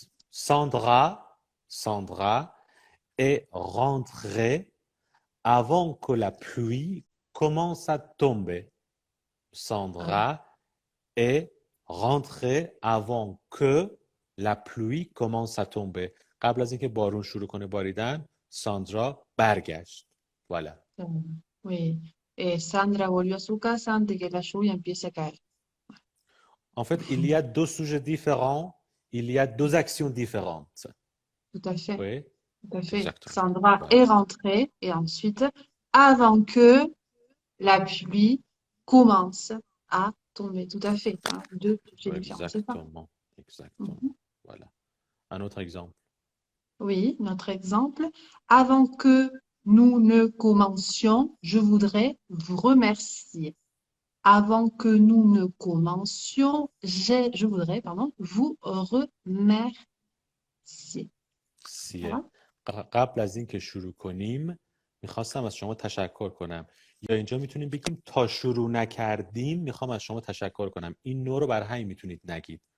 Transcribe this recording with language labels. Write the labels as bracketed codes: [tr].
[fr] Sandra est rentrée avant que la pluie commence à tomber. Ah, Sandra est rentrée avant que la pluie commence à tomber. [fa] قبل از اینکه بارون شروع کنه باریدن ساندرا برگشت. [fr] Voilà. oui. [es] Sandra volvió a su casa antes que la lluvia empiece a caer. [fr] En fait, il y a deux sujets différents, il y a deux actions différentes. Tout à fait. Oui, Tout à fait. exactement. Sandra est Voilà. rentrée et ensuite, avant que la pluie commence à tomber. Tout à fait, hein. Deux sujets différents, c'est ça. Exactement. Exactement. Mhm. Voilà. Un autre exemple. Oui, notre exemple. Avant que nous ne commencions, je voudrais vous remercier. Avant que nous ne commencions, je voudrais, pardon, vous remercier. سیه. Voilà. [fa] قبل از اینکه شروع کنیم میخواستم از شما تشکر کنم. یا اینجا میتونیم بگیم تا شروع نکردیم میخوام از شما تشکر کنم. این نو رو بر همین میتونید نگید.